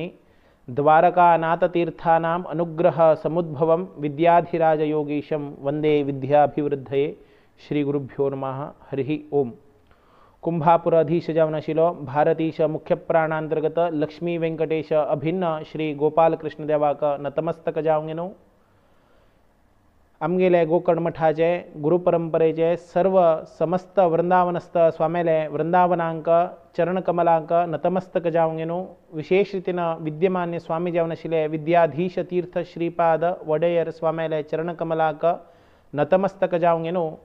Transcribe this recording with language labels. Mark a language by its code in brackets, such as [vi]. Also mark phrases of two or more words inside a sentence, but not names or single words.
[sa] द्वारकानाथतीर्थानाम् अनुग्रह समुद्भवं विद्याधिराजयोगीशं वन्दे विद्याभिवृद्धये। श्रीगुरुभ्यो नमः। हरिः ओम। [kok] कुंभापुराधीश जावनशिलो भारतीश मुख्य प्राणांतर्गत लक्ष्मी वेंकटेश अभिन्न श्री गोपाल कृष्ण देवाक नतमस्तक जावंगेनो। आमगेले गोकर्ण मठाचे गुरुपरंपरेचे सर्व समस्त वृंदावनस्थ स्वामेले वृंदावनांक चरणकमलांक नतमस्तक जावंगेनो। विशेष रीतीन विद्यमान्य स्वामी जावनशिले विद्याधीश तीर्थ श्रीपाद वडेयर स्वामेले चरणकमलांक नतमस्तक जावंगेनो।